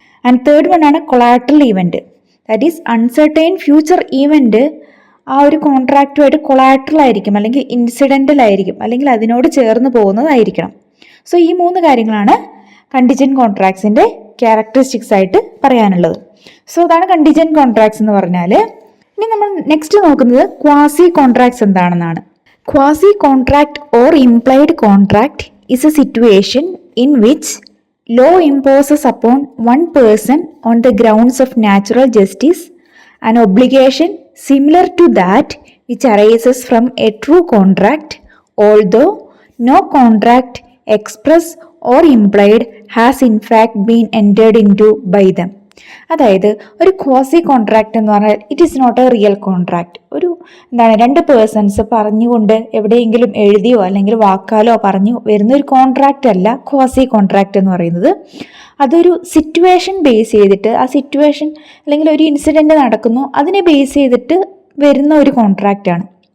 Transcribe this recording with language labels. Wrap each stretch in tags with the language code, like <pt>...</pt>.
<en>and third one</en> <ml>ആണ് collateral event,</ml> <en>that is uncertain future event</en> <ml>ആ ഒരു കോൺട്രാക്റ്റുമായിട്ട് collateral ആയിരിക്കും, അല്ലെങ്കിൽ ഇൻസിഡൻ്റൽ ആയിരിക്കും, അല്ലെങ്കിൽ അതിനോട് ചേർന്ന് പോകുന്നതായിരിക്കണം. സോ ഈ 3 കാര്യങ്ങളാണ് കണ്ടിജൻറ്റ് കോൺട്രാക്ട്സിൻ്റെ ക്യാരക്ടറിസ്റ്റിക്സ് ആയിട്ട് പറയാനുള്ളത്. സോ അതാണ് കണ്ടിജൻറ്റ് കോൺട്രാക്ട്സ് എന്ന് പറഞ്ഞാൽ. ഇനി നമ്മൾ നെക്സ്റ്റ് നോക്കുന്നത് ക്വാസി കോൺട്രാക്ട്സ് എന്താണെന്നാണ്.</ml> <en>Quasi contract or implied contract is a situation in which law imposes upon one person on the grounds of natural justice an obligation similar to that which arises from a true contract, although no contract express or implied has in fact been entered into by them.</en> <ml>അതായത് ഒരു quasi contract എന്ന് പറഞ്ഞാൽ</ml> <en>It is not a real contract.</en> <ml>ഒരു എന്താണ് 2 persons പറഞ്ഞുകൊണ്ട് എവിടെയെങ്കിലും എഴുതിയോ അല്ലെങ്കിൽ വാക്കാലോ പറഞ്ഞു വരുന്ന ഒരു കോൺട്രാക്റ്റ് അല്ല ക്വാസി കോൺട്രാക്ട് എന്ന് പറയുന്നത്. അതൊരു സിറ്റുവേഷൻ ബേസ് ചെയ്തിട്ട്, ആ സിറ്റുവേഷൻ അല്ലെങ്കിൽ ഒരു ഇൻസിഡൻറ്റ് നടക്കുന്നു അതിനെ ബേസ് ചെയ്തിട്ട് വരുന്ന ഒരു കോൺട്രാക്റ്റാണ്.</ml>